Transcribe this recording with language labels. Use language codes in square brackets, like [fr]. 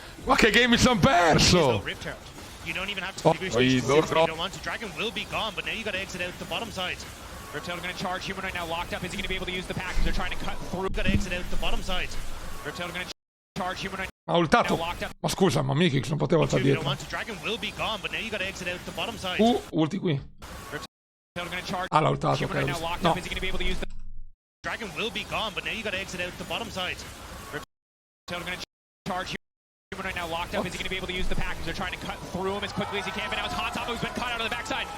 [it] Ma che game mi sono perso? [en] You don't even have to you don't want to. Dragon will be gone, but now you got to exit out the bottom side. Riptail going to charge. Humanoid now locked up. Is he going to be able to use the package? They're trying to cut through. Got to exit out the bottom side. Riptail going to charge. Humanoid [it] ha ultato. Ma scusa, ma Mikix non poteva ultare dietro. [en] Dragon will be gone, but now you got to exit out the bottom side. [it] Ulti qui. Ah, l'ha ultato. [en] Humanoid now locked up. Is he going to be able to use the Dragon will be gone, but now you got to exit out the bottom side. Riptail going to charge. Humanoid now locked up. Is he going to be able to use the package? They're trying to cut through him as quickly as he can, but now it's Hot Top who's been cut out of the backside.